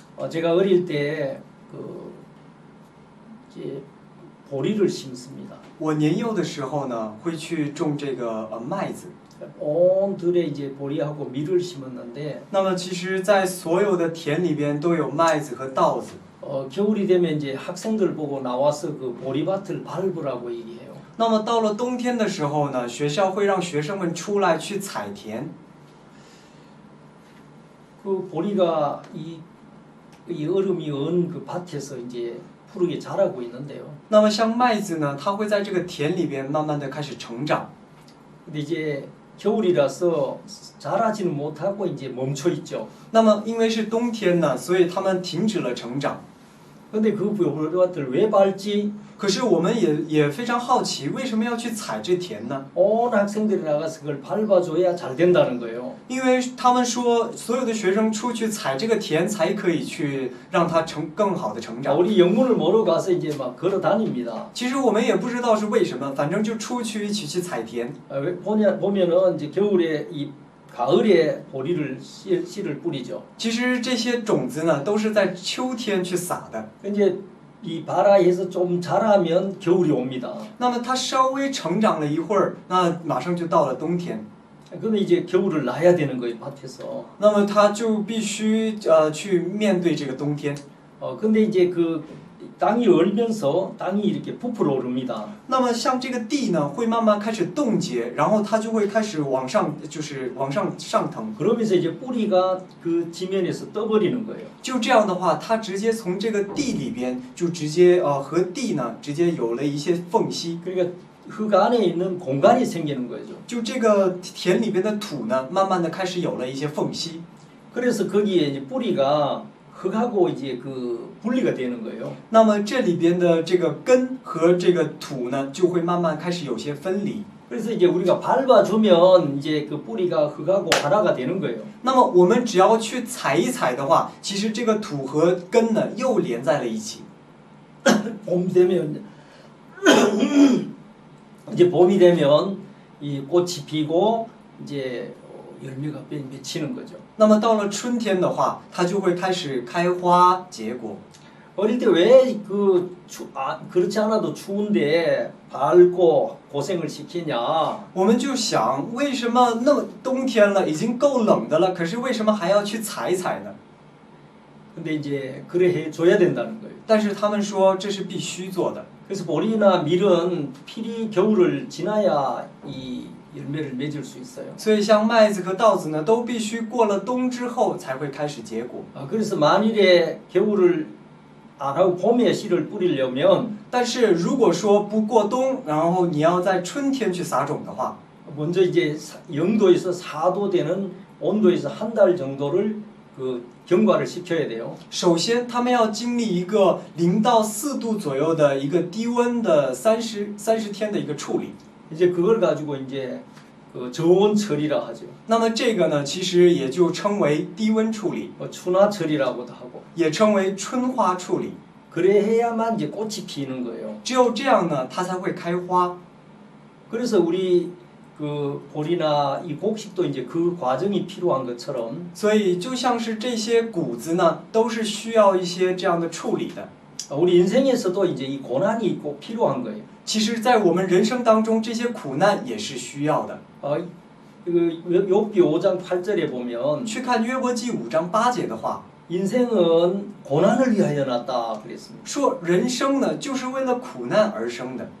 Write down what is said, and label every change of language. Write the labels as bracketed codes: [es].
[ko] 제가 어릴 때 이제 보리를 심습니다. [zh] 我年幼的时候呢，会去种这个麦子。 [ko] 온 들에 이제 보리하고 밀을 심었는데, [zh] 那么其实，在所有的田里边都有麦子和稻子。 [ko] 겨울이 되면 이제 학생들 보고 나와서 그 보리밭을 밟으라고 얘기해요. [zh] 那么到了冬天的时候呢，学校会让学生们出来去采田。 [ko] 그 보리가 이 얼음이 언 그 밭에서 이제 푸르게 자라고 있는데요. [zh] 那么像麦子呢，它会在这个田里边慢慢的开始成长。 [ko] 근데 이제 겨울이라서 자라지는 못하고 이제 멈춰 있죠. [zh] 那么因为是冬天呢，所以它们停止了成长。 [ko] 근데 그 보리밭을 왜 밟지? [zh] 可是我们也非常好奇，为什么要去采这田呢？ [ko] 온 학생들이 나가서 그걸 밟아줘야 잘 된다는 거예요. [zh] 因为他们说，所有的学生出去采这个田，才可以去让它更好的成长。 [ko] 우리 영문을 모르고 가서 이제 막 걸어 다닙니다. [zh] 其实我们也不知道是为什么，反正就出去一起去采田。 [ko] 보면은 이제 겨울에 이 가을에 보리를 씨를 뿌리죠. [zh] 其实这些种子呢，都是在秋天去撒的。 [ko] 이제 이 바라에서 좀 자라면 겨울이 옵니다. [zh] 那么它稍微成长了一会儿，那马上就到了冬天。 [ko] 그러면 이제 겨울을 나야 되는 거예요, 밭에서. [zh] 那么它就必须去面对这个冬天。 [ko] 근데 이제 그 땅이 얼면서 땅이 이렇게 부풀어 오릅니다. [zh] 那么像这个地呢，会慢慢开始冻结，然后它就会开始往上，就是往上腾。 [ko] 그러면서 이제 뿌리가 그 지면에서 떠버리는 거예요. [zh] 就这样的话，它直接从这个地里边就直接和地呢直接有了一些缝隙。 [ko] 그러니까 흙 안에 있는 공간이 생기는 거죠. [zh] 就这个田里边的土呢，慢慢的开始有了一些缝隙。 [ko] 그래서 거기에 이제 뿌리가 흙하고 이제 그 분리가 되는 거예요. [zh] 那么这里边的这个根和这个土呢，就会慢慢开始有些分离。 [ko] 그래서 이제 우리가 밟아주면 이제 그 뿌리가 흙하고 하나가 되는 거예요. [zh] 那么我们只要去踩一踩的话，其实这个土和根呢又连在了一起。 [ko] 봄 되면 이제 봄이 되면 이 꽃이 피고 이제 열매가 맺히는 거죠. [zh] 那么到了春天的话，它就会开始开花结果。 [ko] 어릴 때 왜 그렇지 않아도 추운데 밟고 고생을 시키냐? [zh] 我们就想，为什么那么冬天了，已经够冷的了，可是为什么还要去踩一踩呢？ [ko] 근데 이제 그래 해 줘야 된다는 거예요. [zh] 但是他们说这是必须做的。 [ko] 그래서 보리나 밀은 필히 겨울을 지나야 이 열매를 맺을 수 있어요. [zh] 所以像麦子和稻子呢，都必须过了冬之后才会开始结果。 [ko] 그래서 만일에 겨울을 안 하고 봄에 씨를 뿌리려면 [zh] 但是如果说不过冬，然后你要在春天去撒种的话， [ko] 먼저 이제 0도에서 4도 되는 온도에서 한 달 정도를 그 경과를 시켜야 돼요. [zh] 首先他们要经历一个0到4度左右的一个低温的30天的一个处理。 [ko] 이제 그걸 가지고 이제 그 저온 처리라 하죠. [zh] 那么这个呢，其实也就称为低温处理， [ko] 추나 처리라고도 하고. [zh] 也称为春花处理。 [ko] 그래 해야만 이제 꽃이 피는 거예요. [zh] 只有这样呢，它才会开花。 [ko] 그래서 우리 그 보리나 이 곡식도 이제 그 과정이 필요한 것처럼 [zh] 所以就像是这些谷子呢，都是需要一些这样的处理的。 [ko] 우리 인생에서도 이제 이 고난이 꼭 필요한 거예요. [zh] 其实，在我们人生当中，这些苦难也是需要的。 [ko] 그 욥기 5장 8절에 보면 [zh] 去看约伯记5章8节的话， [ko] 인생은 고난을 위하여 났다 그랬습니다. [zh] 说人生呢，就是为了苦难而生的。